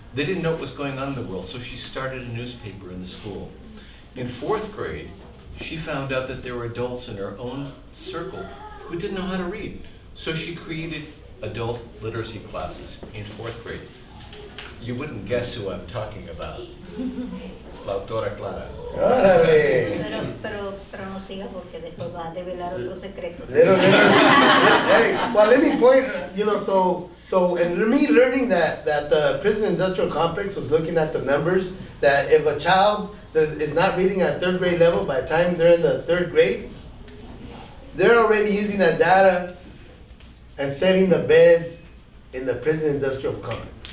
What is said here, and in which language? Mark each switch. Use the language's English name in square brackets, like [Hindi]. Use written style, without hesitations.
[English] They didn't know what was going on in the world, so she started a newspaper in the school. In 4th grade, she found out that there were adults in her own circle who didn't know how to read. So she created adult literacy classes in 4th grade. You wouldn't guess who I'm talking about. [Spanish] La autora Clara. Órale. Pero no siga porque después va a develar otros secretos. [English] Hey, well, let me point, and me learning that the prison industrial complex was looking at the numbers, that if a child is not reading at 3rd grade level, by the time they're in the 3rd grade, they're already using that data and setting the beds in the prison industrial complex.